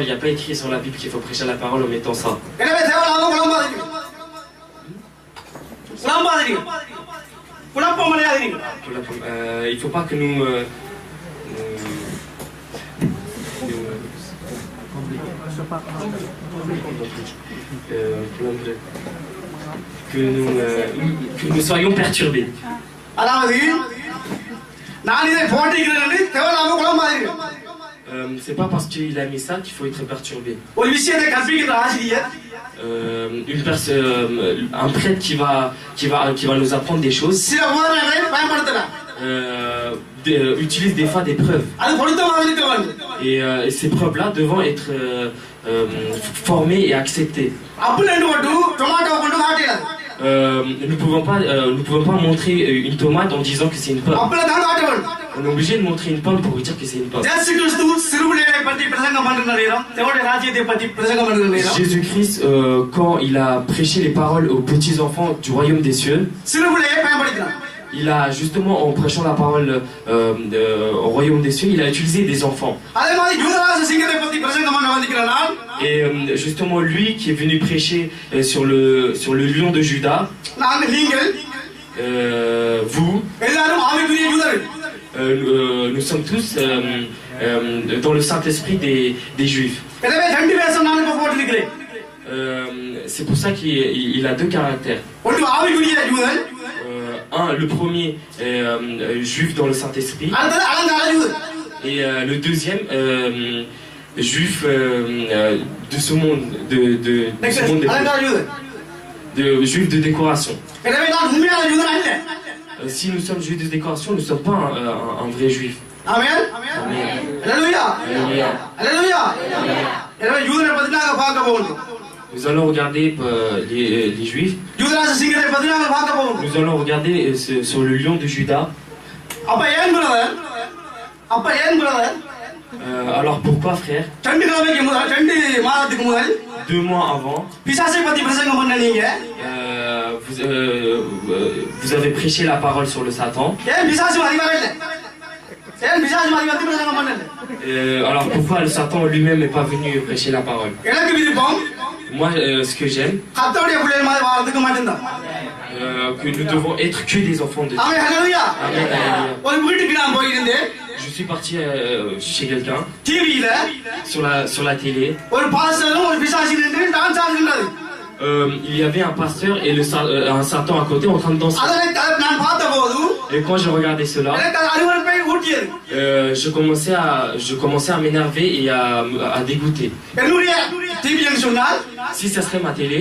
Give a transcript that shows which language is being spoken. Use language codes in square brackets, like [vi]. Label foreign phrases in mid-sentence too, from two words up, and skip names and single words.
[fr] Il n'y a pas écrit sur la Bible qu'il faut prêcher la parole en mettant ça. [ta] எனவே தேவனாக குழம்பாதீங்க. குழம்பாதீங்க. குழப்பம் அடையாதீங்க. [fr] Il faut pas que nous que nous soyons perturbés. [ta] அதாவது நான் இதை போட்டிருக்கிறேன் என்று தேவனாக குழம்பாதீங்க. [fr] C'est pas parce qu'il a mis ça qu'il faut être perturbé. [ta] ஒரு விஷயத்தை கற்பிக்கிற ஆசிரியர் [fr] Un prêtre qui va nous apprendre des choses [ta] சில உபகரணங்களை பயன்படுத்தலாம். [fr] utilise des fois des preuves. [ta] அது பொருத்தமாக இருக்க வேண்டும். [fr] Et ces preuves-là devront être formées et acceptées. [ta] அப்படி என்று மட்டும் டொமாட்டோ கொண்டு காட்டிடாது. [fr] Nous ne pouvons pas montrer une tomate en disant que c'est une pomme. [ta] அப்படி தான் காட்ட வேண்டும். [fr] On est obligé de montrer une pomme pour vous dire que c'est une pomme. [ta] இயேசு கிறிஸ்து சிறுபிள்ளைகளை பற்றி பிரசங்கம் பண்ணுகிற நேரம், தேவனுடைய ராஜ்யத்தை பற்றி பிரசங்கம் பண்ணுகிற நேரம், [fr] Jésus-Christ, quand il a prêché les paroles aux petits-enfants du royaume des cieux, [ta] சிறுபிள்ளையை பயன்படுத்தினார். [fr] il a justement, en prêchant la parole au royaume des cieux, il a utilisé des enfants. [ta] அதே மாதிரி யூதராஜ யூதராஜ சிங்கத்தை பத்தி பிரசங்கம் பண்ண வந்திருக்கிற நான் [fr] Et justement, lui qui est venu prêcher sur le lion de Juda, [ta] நாங்க நீங்கள் [fr] vous, [ta] எல்லாரும் ஆவிக்குரிய யூதர்கள். [fr] nous sommes tous dans le Saint-Esprit des Juifs. [ta] எனவே ரெண்டு வேஷம் நான் இப்ப போட்டிருக்கிறேன். [fr] C'est pour ça qu'il a deux caractères. [ta] ஒன்று ஆவிக்குரிய யூதர், [fr] Le premier juif dans le Saint-Esprit, [ta] அடுத்தது அலங்கார யூதர். [fr] et le deuxième juif de ce monde, de ce monde [ta] அலங்கார யூதர். [fr] de juif de décoration. [ta] எனவே நான் உண்மையான யூதர் அல்ல. [fr] Si nous sommes juifs de décoration, nous ne sommes pas un vrai juif. [ta] ஆமென். [fr] Amen. [ta] அல்லேலூயா. [fr] Alléluia. [ta] அல்லேலூயா. எனவே யூதரை பத்தி நாங்க பார்க்க போறோம். [fr] Nous allons regarder les juifs. [ta] யூதராஜ சிங்கத்தை பத்தி நாங்க பார்க்க போறோம். [fr] Nous allons regarder sur le lion de Juda. [ta] அப்ப ஏன் பிரதர்? [fr] Alors pourquoi, frère? [ta] 2 கிழமைக்கு முதல் 2 மாதத்துக்கு முதல் [fr] 2 mois avant, [ta] பிசாசை பத்தி பிரசங்கம் பண்ண நீங்க [fr] vous avez prêché la parole sur le Satan. [ta] ஏன் பிசாசு அதிகாரம் இல்ல? ஏன் பிசாசு அதிகாரத்தை பிரசங்கம் பண்ணல? [fr] Alors pourquoi le Satan lui-même n'est pas venu prêcher la parole? [ta] எனக்கு விருப்பம் [fr] Moi, ce que j'aime, [ta] கர்த்தருடைய பிள்ளைகள் மாதிரி வாழ்றதுக்கு மட்டும்தான். [fr] que nous devons être que des enfants de Dieu. [ta] ஆமென். ஹல்லேலூயா. [fr] Amen, alléluia. [ta] ஒரு வீட்டுக்கு நான் போயிருந்தேன். [fr] Je suis parti chez quelqu'un [ta] டிவியில [fr] sur la télé. [ta] ஒரு பாஸ்டரும் ஒரு பிசாசு நின்று டான்ஸ் ஆடுறாரு. [fr] Il y avait un pasteur et un Satan à côté en train de danser. [ta] அதனை நான் பார்த்தபோது [fr] Et quand je regardais cela, [ta] எனக்கு அருவருப்பை ஊட்டியது. [fr] je commençais à m'énerver et à dégoûter. [ta] என்னுடைய டிவின்னு சொன்னால் [fr] Si ça serait ma télé,